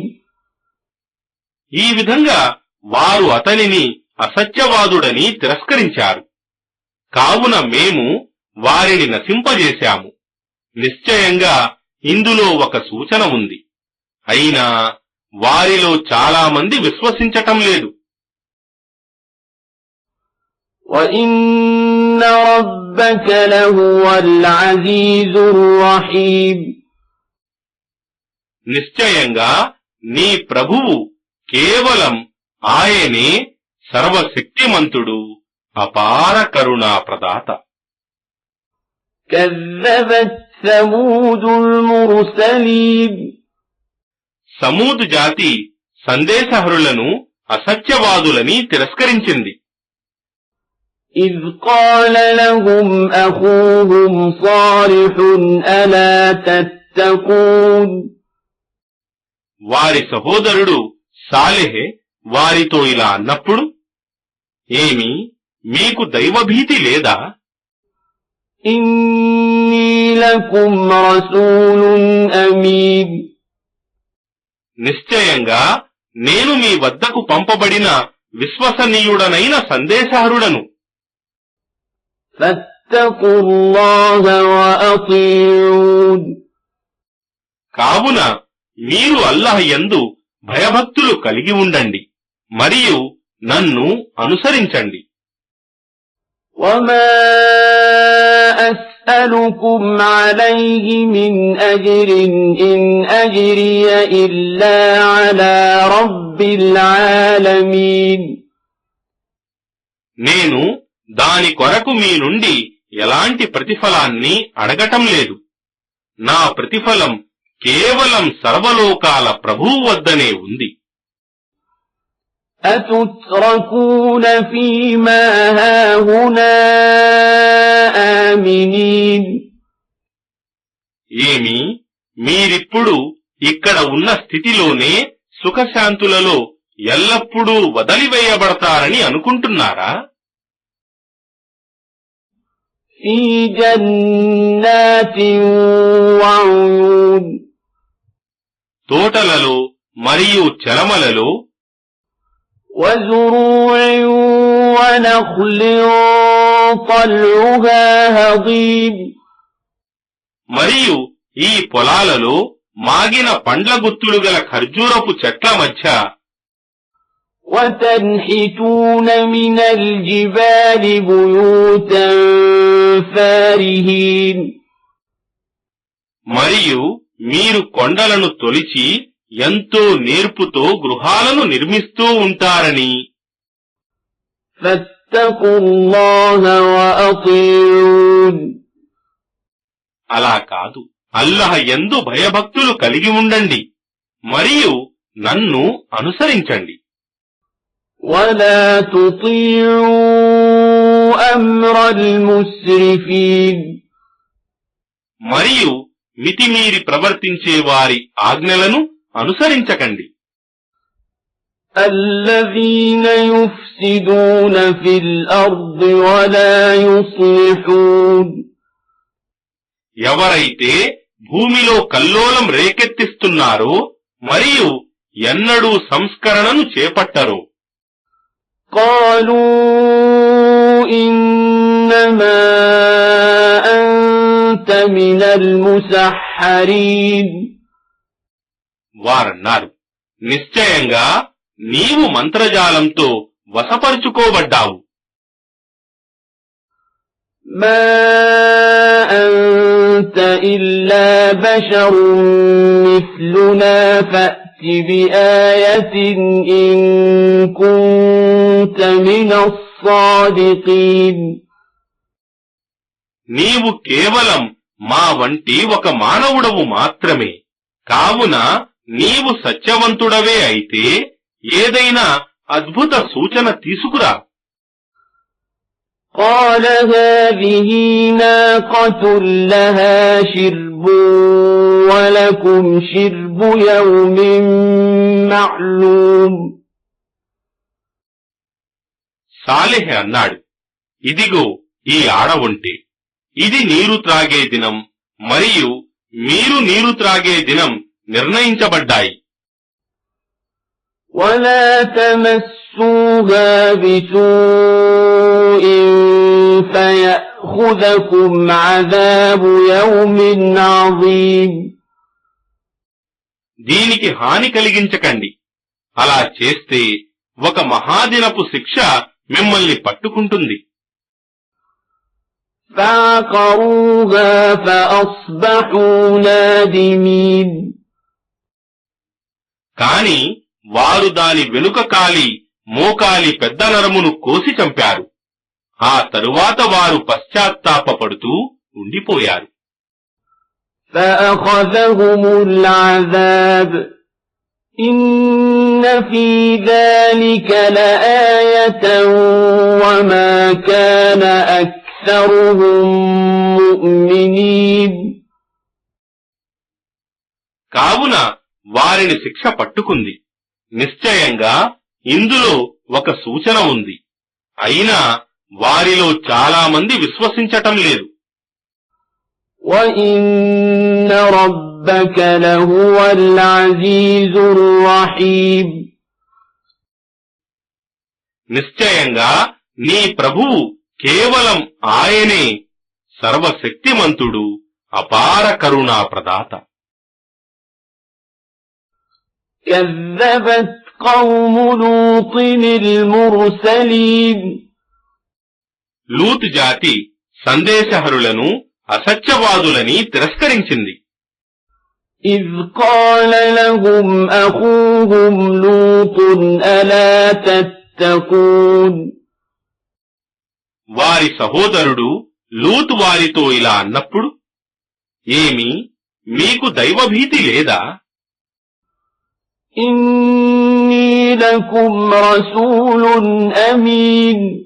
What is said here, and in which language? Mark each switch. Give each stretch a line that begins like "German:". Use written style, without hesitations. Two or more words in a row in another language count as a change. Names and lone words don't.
Telugu: ఈ విధంగా వారు అతనిని అసత్యవాదుడని తిరస్కరించారు. కావున మేము వారిని నశింపజేశాము. నిశ్చయంగా ఇందులో ఒక సూచన ఉంది. అయినా వారిలో చాలా మంది విశ్వసించటం లేదు.
Arabic: وَإِنَّ رَبَّكَ لَهُوَ الْعَزِيزُ الرَّحِيمُ,
Telugu: నిశ్చయంగా నీ ప్రభువు కేవలం ఆయనే సర్వశక్తిమంతుడు, అపార కరుణా ప్రదాత.
Arabic: كَذَّبَتْ ثَمُودُ الْمُرْسَلِينَ,
Telugu: సమూదు జాతి సందేశహరులను అసత్యవాదులని తిరస్కరించింది.
Arabic: إِذْ قَالَ لَهُمْ أَخُوهُمْ صَالِحٌ أَلَا تَتَّقُونَ,
Telugu: వారి సహోదరుడు సాలెహ్ వారితో ఇలా అన్నప్పుడు, ఏమి మీకు దైవభీతి లేదా?
Arabic: إِنِّي لَكُمْ رَسُولٌ أَمِينٌ,
Telugu: నిశ్చయంగా నేను మీ వద్దకు పంపబడిన విశ్వసనీయుడనైన సందేశహరుడను.
Arabic: فَاتَّقُوا اللَّهَ وَأَطِيعُونِ,
Telugu: కావున మీరు అల్లాహ్ యందు భయభక్తులు కలిగి ఉండండి మరియు నన్ను అనుసరించండి.
Arabic: وَمَا أَسْأَلُكُمْ عَلَيْهِ مِنْ أَجْرٍ إِنْ أَجْرِيَ إِلَّا عَلَى رَبِّ الْعَالَمِينَ,
Telugu: నేను దాని కొరకు మీ నుండి ఎలాంటి ప్రతిఫలాన్ని అడగటం లేదు. నా ప్రతిఫలం కేవలం సర్వలోకాల ప్రభువు వద్దనే ఉంది.
Arabic: أَتُتْرَكُونَ فِيمَا هَاهُنَا آمِنِينَ,
Telugu: ఏమి మీరిప్పుడు ఇక్కడ ఉన్న స్థితిలోనే సుఖశాంతులలో ఎల్లప్పుడూ వదిలివేయబడతారని అనుకుంటున్నారా?
Arabic: فِي جَنَّاتٍ وَعُيُونٍ,
Telugu: తోటలలో మరియు చలమలలో,
Arabic: وَزُرُوعٍ وَنَخْلٍ طَلْعُهَا هَضِيمٌ,
Telugu: మరియు ఈ పొలాలలో మాగిన పండ్ల గుత్తులు గల ఖర్జూరపు చెట్ల మధ్య,
Arabic: وَتَنْحِتُونَ مِنَ الْجِبَالِ بُيُوتًا فَارِهِينَ,
Telugu: మరియు మీరు కొండలను తొలిచి ఎంతో నేర్పుతో గృహాలను నిర్మిస్తూ ఉంటారని. అలా కాదు, అల్లాహ్ యందు భయభక్తులు కలిగి ఉండండి మరియు నన్ను అనుసరించండి.
Arabic: ولا تطيعوا أمر المسرفين
Telugu: మరియు మితిమీరి ప్రవర్తించే వారి ఆజ్ఞలను అనుసరించకండి.
Arabic: الذين يفسدون في الأرض ولا يصلحون
Telugu: ఎవరైతే భూమిలో కల్లోలం రేకెత్తిస్తున్నారో మరియు ఎన్నడూ సంస్కరణను చేపట్టరో.
Arabic: قالوا إنما أنت من المسحرين
Telugu: వారన్నారు, నిశ్చయంగా నీవు మంత్రజాలంతో వశపరుచుకోబడ్డావు.
Arabic: ما أنت إلا بشر مثلنا فأت بآية إن كنت من الصادقين
Telugu: నీవు కేవలం మా వంటి ఒక మానవుడవు మాత్రమే. కావున నీవు సత్యవంతుడవే అయితే ఏదైనా అద్భుత సూచన తీసుకురా.
Arabic: قال هذه ناقة لها شرب ولكم شرب يوم معلوم
Telugu: సాలెహ్ అన్నాడు, ఇదిగో ఈ ఆడవుంటే, ఇది నీరు త్రాగే దినం మరియు మీరు నీరు త్రాగే దినం నిర్ణయించబడ్డాయి.
Arabic: ولا تمسوها بسوء فيأخذكم عذاب يوم عظيم
Telugu: దీనికి హాని కలిగించకండి. అలా చేస్తే ఒక మహాదినపు శిక్ష మిమ్మల్ని పట్టుకుంటుంది.
Arabic: فعقروها فأصبحوا نادمين
Telugu: కాని వారు దాని వెనుక కాలి మోకాలి పెద్ద నరమును కోసి చంపారు. ఆ తరువాత వారు పశ్చాత్తాపపడుతూ ఉండిపోయారు.
Arabic: فأخذهم العذاب إن في ذلك لآية وما كان أكثرهم مؤمنين
Telugu: కావున వారిని శిక్ష పట్టుకుంది. నిశ్చయంగా ఇందులో ఒక సూచన ఉంది. అయినా వారిలో చాలా మంది విశ్వసించటం లేదు.
Arabic: وَإِنَّ رَبَّكَ لَهُوَ الْعَزِيزُ الرَّحِيمُ
Telugu: నిశ్చయంగా నీ ప్రభువు కేవలం ఆయనే సర్వశక్తిమంతుడు, అపార కరుణా ప్రదాత.
Arabic: كذبت قوم لوط المرسلين
Telugu: లూత్ జాతి సందేశహరులను అసత్యవాదులని తిరస్కరించింది.
Arabic: إذ قال لهم أخوهم لوط ألا تتقون
Telugu: వారి సహోదరుడు లూత్ వారితో ఇలా అన్నప్పుడు, ఏమి మీకు దైవభీతి లేదా?
Arabic: إني لكم رسول أمين